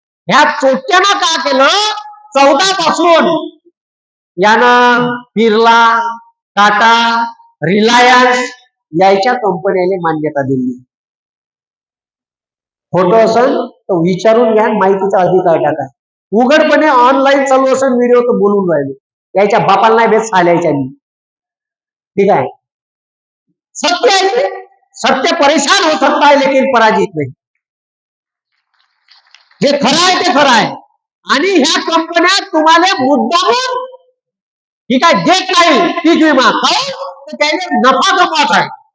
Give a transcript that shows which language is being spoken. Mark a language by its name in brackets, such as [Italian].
[Marathi] ह्या चोट्यानं का केलं, 14 पासून यानं बिर्ला, टाटा, रिलायन्स याच्या कंपन्याने मान्यता दिली. खोटं असेल तर विचारून घ्या, माहितीचा अधिकार टाका. उघडपणे ऑनलाईन चालू असेल व्हिडिओ तर बोलून राहिले, याच्या बापाला नाही बेस चालायच्या, ठीक आहे. [Hindi] सत्य है, सत्य परेशान हो सकता है लेकिन पराजित नहीं. [Marathi] जे खरं आहे ते खरं आहे. आणि ह्या कंपन्या तुम्हाला मुद्दामून, ठीक आहे, देत नाही पीक विमा, तर त्याने नफा कमवत आहे.